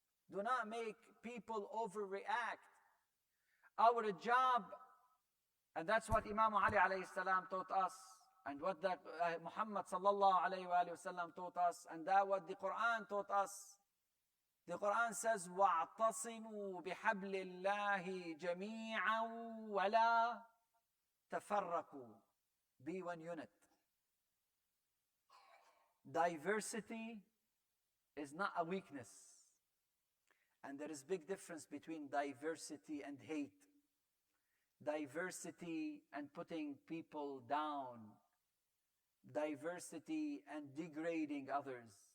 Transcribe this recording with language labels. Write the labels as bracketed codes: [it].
[en] Do not make people overreact. Our job, and that's what Imam Ali alayhi salam taught us, and what that Muhammad sallallahu alayhi wa sallam taught us, and that what the Quran taught us. The Quran says, [ar] وَاعْتَصِمُوا بِحَبْلِ اللَّهِ جَمِيعًا وَلَا تَفَرَّقُوا. [en] Be one unit. Diversity is not a weakness. And there is big difference between diversity and hate. Diversity and putting people down. Diversity and degrading others.